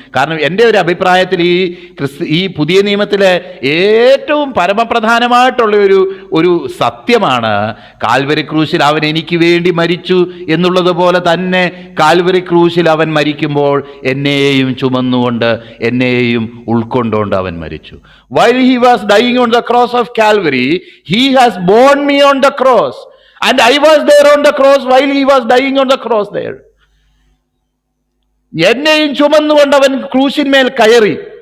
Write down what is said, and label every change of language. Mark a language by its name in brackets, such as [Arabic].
[Malayalam] കാരണം എൻ്റെ ഒരു അഭിപ്രായത്തിൽ ഈ പുതിയ നിയമത്തിലെ ഏറ്റവും പരമപ്രധാനമായിട്ടുള്ള ഒരു സത്യമാണ് കാൽവരി ക്രൂശിൽ അവൻ എനിക്ക് വേണ്ടി മരിച്ചു എന്നുള്ളത് പോലെ തന്നെ കാൽവരി ക്രൂശിൽ അവൻ മരിക്കുമ്പോൾ എന്നെയും ചുമന്നുകൊണ്ട് എന്നെയും ഉൾക്കൊണ്ടുകൊണ്ട് അവൻ മരിച്ചു. [English] While he was dying on the cross of Calvary, he has borne me on the cross, and I was there on the cross while he was dying on the cross there. [Malayalam] എന്നെയും ചുമന്നുകൊണ്ട് അവൻ ക്രൂശിന്മേൽ കയറി.